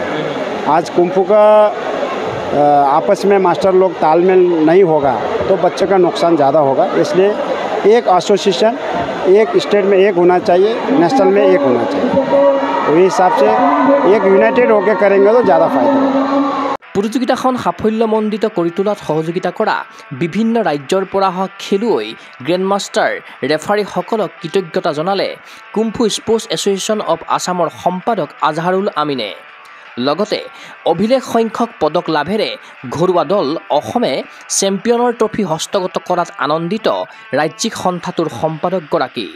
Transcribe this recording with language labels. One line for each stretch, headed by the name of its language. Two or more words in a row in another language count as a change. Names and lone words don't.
Hindi: आज कुंफू का आपस में मास्टर लोग तालमेल नहीं होगा तो बच्चे का नुकसान ज़्यादा होगा, इसलिए एक एसोसिएशन एक स्टेट में एक होना चाहिए, नेशनल में एक होना चाहिए। तो इस हिसाब से एक यूनाइटेड होकर करेंगे तो ज़्यादा फायदा होगा।
Assamese: প্ৰতিযোগিতাখন সাফল্যমণ্ডিত কৰি তোলাত সহযোগিতা কৰা বিভিন্ন ৰাজ্যৰ পৰা অহা খেলুৱৈ, গ্ৰেণ্ড মাষ্টাৰ, ৰেফাৰীসকলক কৃতজ্ঞতা জনালে কুম্ফু স্পৰ্টছ এছ'চিয়েশ্যন অৱ আছামৰ সম্পাদক আজহাৰুল আমিনে। লগতে অভিলেখ সংখ্যক পদক লাভেৰে ঘৰুৱা দল অসমে চেম্পিয়নৰ ট্ৰফী হস্তগত কৰাত আনন্দিত ৰাজ্যিক সন্থাটোৰ সম্পাদকগৰাকী।